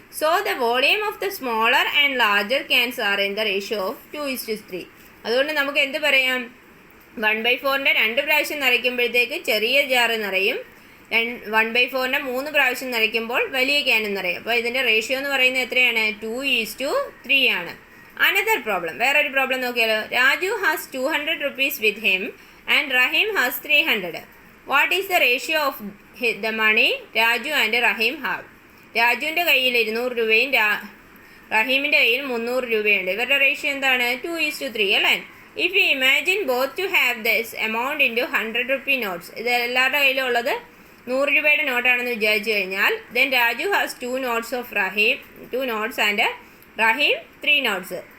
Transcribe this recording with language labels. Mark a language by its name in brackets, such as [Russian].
[English] So the volume of the smaller and larger cans are in the ratio of 2:3. [Malayalam] അതുകൊണ്ട് നമുക്ക് എന്ത് പറയാം? 1/4 2 പ്രാവശ്യം നിറയ്ക്കുമ്പോഴത്തേക്ക് ചെറിയ ജാറ് നിറയും. 1/4 3 പ്രാവശ്യം നിറയ്ക്കുമ്പോൾ വലിയ ക്യാനും നിറയും. അപ്പോൾ ഇതിൻ്റെ റേഷ്യോ എന്ന് പറയുന്നത് എത്രയാണ്? 2:3 ആണ്. അനദർ പ്രോബ്ലം, വേറൊരു പ്രോബ്ലം നോക്കിയാലോ. [English] Raju has 200 rupees with him and Rahim has 300. What is the ratio of the money Raju and Rahim have? [Malayalam] രാജുവിൻ്റെ കയ്യിൽ 200 രൂപയും റഹീമിൻ്റെ കയ്യിൽ 300 രൂപയുണ്ട്. ഇവരുടെ റേഷ്യോ എന്താണ്? 2:3 അല്ലേ? [English] if you imagine both to have this amount in two 100 rupee notes, [Malayalam] ഇത് എല്ലാവരുടെ കയ്യിലും ഉള്ളത് 100 രൂപയുടെ നോട്ടാണെന്ന് വിചാരിച്ചു കഴിഞ്ഞാൽ [English] Then Raju has 2 notes of Rahim 2 notes and Rahim 3 notes.